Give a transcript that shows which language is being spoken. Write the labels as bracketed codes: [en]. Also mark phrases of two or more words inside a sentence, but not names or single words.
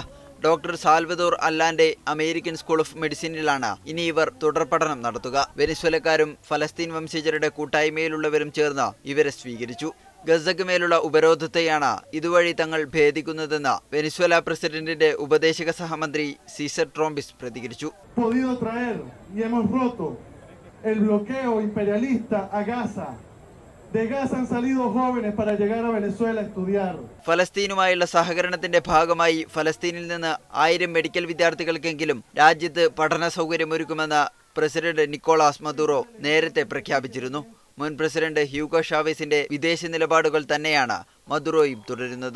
[ml] ഡോക്ടർ സാൽവദോർ അല്ലാൻഡെ അമേരിക്കൻ സ്കൂൾ ഓഫ് മെഡിസിനിലാണ് ഇനി ഇവർ തുടർ പഠനം നടത്തുക. വെനിസ്വേലക്കാരും ഫലസ്തീൻ വംശജരുടെ കൂട്ടായ്മയിലുള്ളവരും ചേർന്ന് ഇവരെ സ്വീകരിച്ചു. ഗസയ്ക്ക് മേലുള്ള ഉപരോധത്തെയാണ് ഇതുവഴി തങ്ങൾ ഭേദിക്കുന്നതെന്ന് വെനിസ്വേല പ്രസിഡന്റിന്റെ ഉപദേശക സഹമന്ത്രി സീസർ ട്രോംബിസ് പ്രതികരിച്ചു. [es] El bloqueo imperialista a Gaza. De Gaza han salido jóvenes para llegar a Venezuela a estudiar. [ml] ഫലസ്തീനുമായുള്ള സഹകരണത്തിന്റെ ഭാഗമായി ഫലസ്തീനിൽ നിന്ന് 1000 മെഡിക്കൽ വിദ്യാർത്ഥികൾക്കെങ്കിലും രാജ്യത്ത് പഠന സൗകര്യമൊരുക്കുമെന്ന് പ്രസിഡന്റ് നിക്കോളാസ് മദുറോ നേരത്തെ പ്രഖ്യാപിച്ചിരുന്നു. മുൻ പ്രസിഡന്റ് ഹ്യൂഗോ ഷാവേസിന്റെ വിദേശ നിലപാടുകൾ തന്നെയാണ് മദുറോയും തുടരുന്നത്.